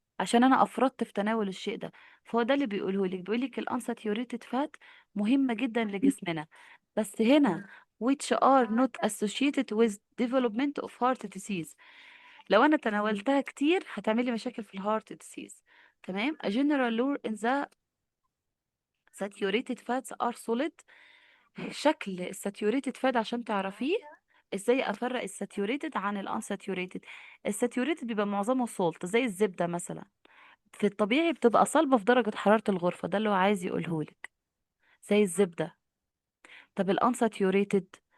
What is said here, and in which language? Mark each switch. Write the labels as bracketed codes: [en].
[ar] عشان انا افرطت في تناول الشيء ده. فهو ده اللي بيقول لك الانساتيوريتد فات مهمة جدا لجسمنا، بس هنا [en] which are not associated with development of heart disease. [ar] لو انا تناولتها كتير هتعمل لي مشاكل في الهارت disease. تمام. [en] a general rule in the saturated fats are solid. [ar] شكل الساتيوريتد فات عشان تعرفيه ازاي افرق الساتيوريتد عن الانساتيوريتد. الساتيوريتد بيبقى معظمه سولت زي الزبدة مثلا، في الطبيعي بتبقى صلبة في درجة حرارة الغرفة، ده اللي هو عايز يقولهولك، زي الزبدة. طب الانساتيوريتد